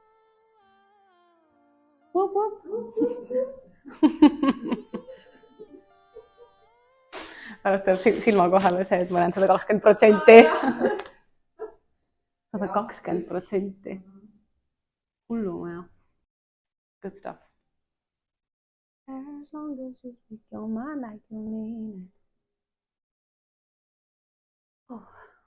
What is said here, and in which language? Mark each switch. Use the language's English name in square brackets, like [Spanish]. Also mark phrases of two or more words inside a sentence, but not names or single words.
[Estonian] Pärast tuleb silma kohale see, et ma olen 120%. 120%. Hullumaja. [English] Good stuff. As long as you speak your mind like you mean it. Oh.